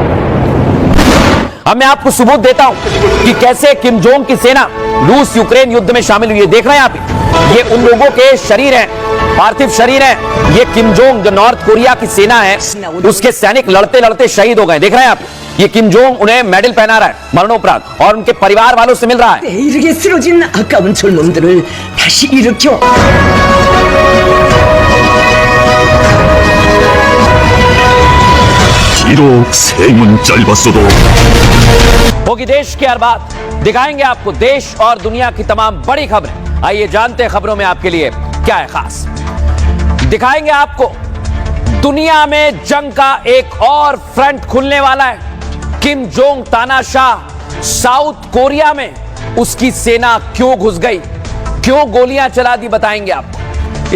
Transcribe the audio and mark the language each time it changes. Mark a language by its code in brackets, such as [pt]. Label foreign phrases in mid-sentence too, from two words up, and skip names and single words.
[hi] अब मैं आपको सबूत देता हूं कि कैसे किम जोंग की सेना रूस यूक्रेन युद्ध में शामिल हुई है। देख रहे हैं आप, ये उन लोगों के शरीर हैं, पार्थिव शरीर हैं। ये किम जोंग जो नॉर्थ कोरिया की सेना है, उसके सैनिक लड़ते लड़ते शहीद हो गए। देख रहे हैं आप, ये किम जोंग उन्हें मेडल पहना रहा है मरणोपरांत, और उनके परिवार वालों से मिल रहा है। [ko] 이렇게 쓰러진 아까운 젊은들을 다시 일으켜. 비록 생은 짧았어도 [hi] होगी देश की हर बात, दिखाएंगे आपको देश और दुनिया की तमाम बड़ी खबरें। आइए जानते हैं खबरों में आपके लिए क्या है खास। दिखाएंगे आपको दुनिया में जंग का एक और फ्रंट खुलने वाला है। किम जोंग तानाशाह साउथ कोरिया में उसकी सेना क्यों घुस गई, क्यों गोलियां चला दी, बताएंगे आपको।